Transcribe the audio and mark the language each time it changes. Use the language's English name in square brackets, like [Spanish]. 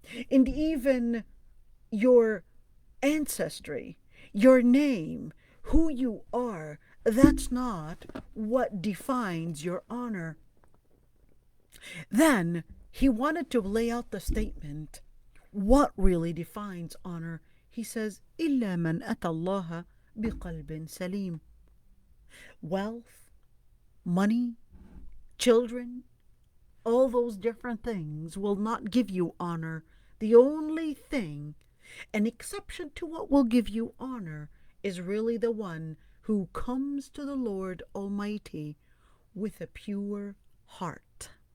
[English] And even your ancestry, your name, who you are, that's not what defines your honor. Then he wanted to lay out the statement, what really defines honor. He says, [Arabic] إِلَّا مَنْ أَتَى اللَّهَ بِقَلْبٍ سَلِيمٍ. [English] Wealth, money, children, all those different things will not give you honor. The only thing, an exception to what will give you honor, is really the one who comes to the Lord Almighty with a pure heart.